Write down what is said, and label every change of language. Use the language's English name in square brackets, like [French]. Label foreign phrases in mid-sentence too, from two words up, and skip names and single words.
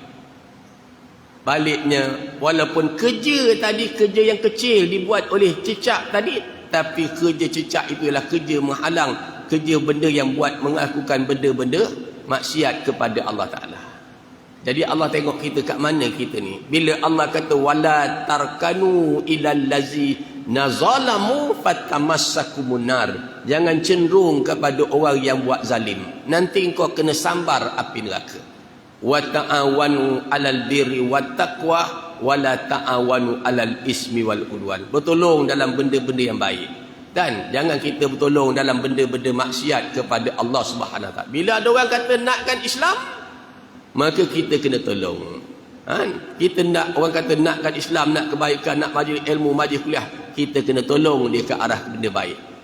[Malay] Baliknya, walaupun kerja tadi, kerja yang kecil dibuat oleh cicak tadi, tapi kerja cicak itu ialah kerja menghalang, kerja benda yang buat melakukan benda-benda maksiat kepada [Arabic] الله تعالى. [Malay] Jadi Allah tengok kita kat mana kita ni. Bila Allah kata [Arabic] ولا تركنوا إلى الذين ظلموا فتمسكم النار, [Malay] jangan cenderung kepada orang yang buat zalim, nanti engkau kena sambar api neraka. [Arabic] وتعاونوا على البر والتقوى ولا تعاونوا على الإثم والعدوان. [Malay] Bertolong dalam benda-benda yang baik, dan jangan kita bertolong dalam benda-benda maksiat kepada [Arabic] الله سبحانه وتعالى. [Malay] Bila ada orang kata nakkan Islam, maka kita kena tolong. Kita nak, orang kata nakkan Islam, nak kebaikan, nak majlis ilmu, majlis kuliah, kita kena tolong dia ke arah benda baik.